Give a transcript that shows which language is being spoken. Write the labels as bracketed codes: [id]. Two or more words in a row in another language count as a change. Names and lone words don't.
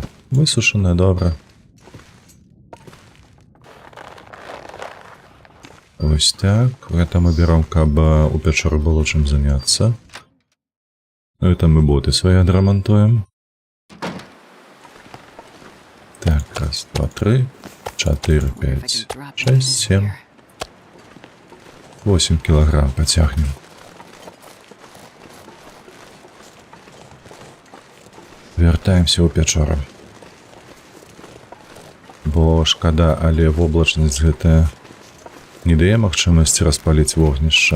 [be] Высушаная, добра. Вось так. Гэта мы бяром, каб у пячоры было чым заняцца. Это мы боты свае адрамантуем. Так, раз, два, тры. 4, [en] Wonder if I [be] 5, [en] can drop [be] 6, [en] anything [be] 7, [en] here. [ru] 8 килограмм потягнем. [be] Вяртаемся ў пячору. Бо шкада, але воблачнасць гэтая не дае магчымасці распаліць вогнішча.